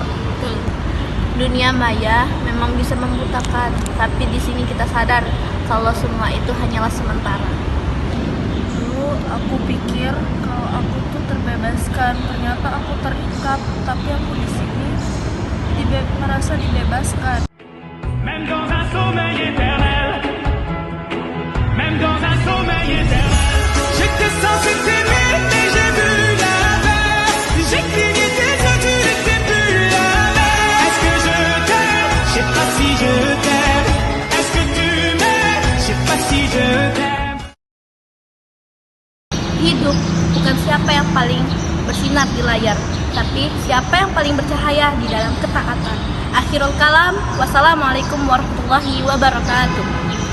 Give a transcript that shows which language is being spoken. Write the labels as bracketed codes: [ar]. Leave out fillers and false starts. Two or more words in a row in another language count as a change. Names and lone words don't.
[id] Dunia maya memang bisa membutakan, tapi di sini kita sadar kalau semua itu hanyalah sementara. Dulu aku pikir kalau aku tuh terbebaskan, ternyata aku terikat, tapi aku di sini merasa dibebaskan. [fr] Même dans un sommeil éternel, même dans un sommeil éternel, j'étais censé t'aimer, mais j'ai vu l'inverse. J'ai cligné tes yeux, tu n'étais plus la même. Est-ce que je t'aime? Je sais pas si je t'aime. Est-ce que tu m'aimes? Je sais pas si je t'aime. [id] Hidup bukan siapa yang paling bersinar di layar, tapi siapa yang paling bercahaya di dalam ketaatan. [ar] آخر الكلام، والسلام عليكم ورحمة الله وبركاته.